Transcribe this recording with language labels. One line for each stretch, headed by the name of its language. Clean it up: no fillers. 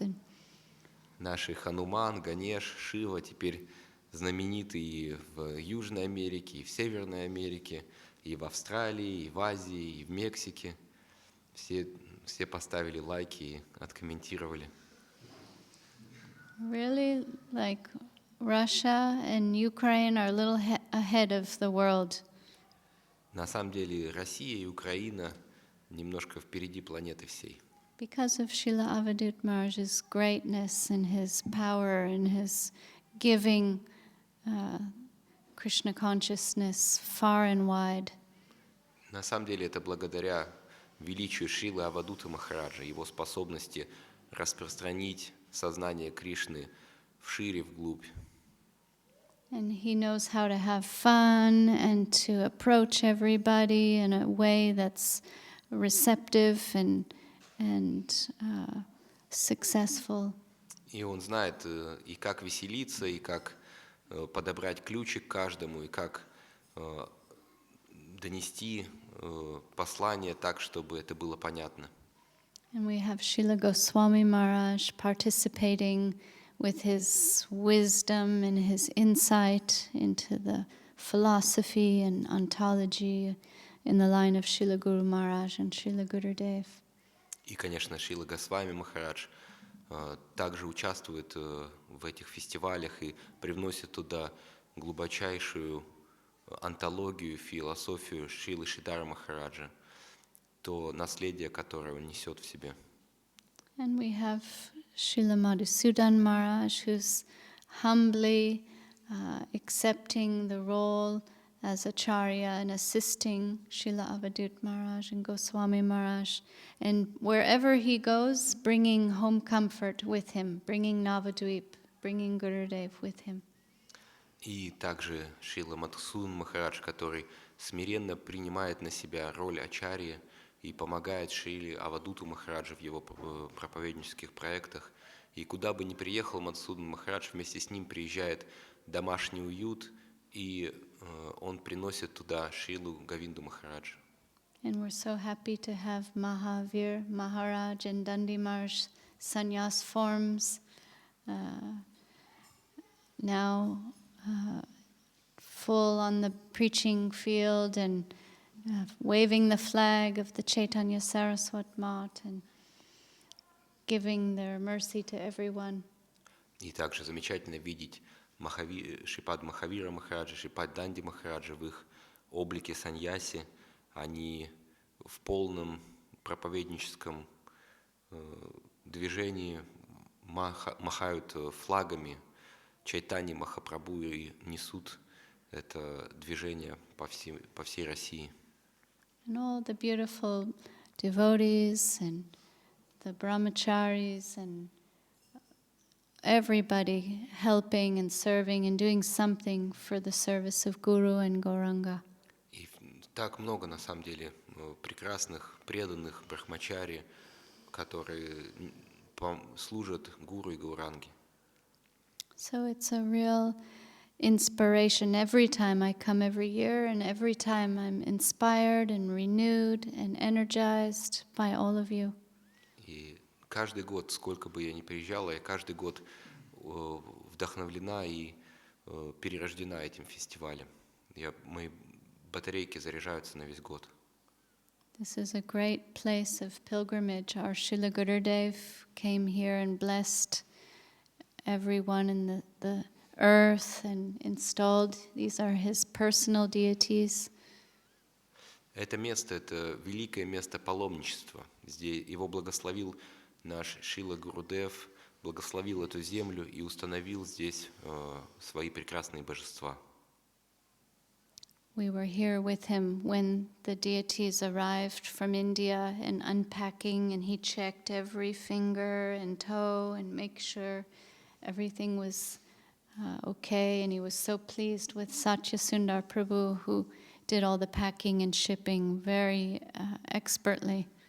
English: And
Russian: Наши Хануман, Ганеш, Шива теперь знамениты и в Южной Америке, и в Северной Америке, и в Австралии, и в Азии, и в Мексике. Все поставили лайки и откомментировали.
English: really, like Russia and Ukraine are a little ahead of the world.
Russian: На самом деле Россия и Украина немножко впереди планеты всей.
English: Because of Srila Avadut Maharaj's greatness and his power and his giving Krishna consciousness far and wide.
Russian: На самом деле это благодаря величию Шрилы Авадута Махараджа, его способности распространить сознание Кришны вшире, вглубь.
English: And he knows how to have fun and to approach everybody in a way that's receptive and successful.
Russian: И он знает и как веселиться, и как подобрать ключик каждому, и как донести послание так, чтобы это было понятно.
English: And we have Srila Goswami Maharaj participating with his wisdom and his insight into the philosophy and ontology in the line of Srila Guru Maharaj and Srila Gurudev.
Russian: И, конечно, Шрила Госвами Махарадж также участвует в этих фестивалях и привносит туда глубочайшую онтологию, философию Шрилы Шридхара Махараджа, то наследие, которое он несет в себе.
English: And we have Srila Madhusudan Maharaj, who's humbly accepting the role as Acharya and assisting Srila Avadut Maharaj and Goswami Maharaj. And wherever he goes, bringing home comfort with him, bringing Navadvip, bringing Gurudev with him.
Russian: И также Шрила Мадхусудан Махарадж, который смиренно принимает на себя роль Ачарьи и помогает Шриле Авадуту Махараджу в его проповеднических проектах. И куда бы ни приехал Мадхусудан Махарадж, вместе с ним приезжает домашний уют, и он приносит туда Шрилу Говинду Махараджа.
English: And we're so happy to have Mahavir Maharaj and Dandi Maharaj sannyas forms now full on the preaching field and waving the flag of the Chaitanya Saraswat Mat and giving their mercy to everyone.
Russian: И также замечательно видеть Шрипад Махавира Махараджа, Шрипад Данди Махараджа в их облике саньяси. Они в полном проповедническом движении махают флагами Чайтани Махапрабху и несут это движение по всей России.
English: And all the beautiful devotees and the brahmacharis and everybody helping and serving and doing something for the service of Guru and Gauranga.
Russian: И так много, на самом деле, прекрасных, преданных брахмачари, которые служат Гуру и Гауранге.
English: So it's a real inspiration every time I come every year, and every time I'm inspired and renewed and energized by all of you.
Russian: И каждый год, сколько бы я ни приезжала, я каждый год вдохновлена и перерождена этим фестивалем. Мои батарейки заряжаются на весь год.
English: This is a great place of pilgrimage. Our Srila Gurudev came here and blessed everyone in the earth and installed. These are his personal deities.
Russian: Это место, это великое место паломничества. Здесь его благословил наш Шрила Гурудев, благословил эту землю и установил здесь свои прекрасные божества.
English: We were here with him when the deities arrived from India and unpacking, and he checked every finger and toe and make sure everything was okay. And he was so pleased with Satyasundar Prabhu, who did all the packing and shipping very expertly.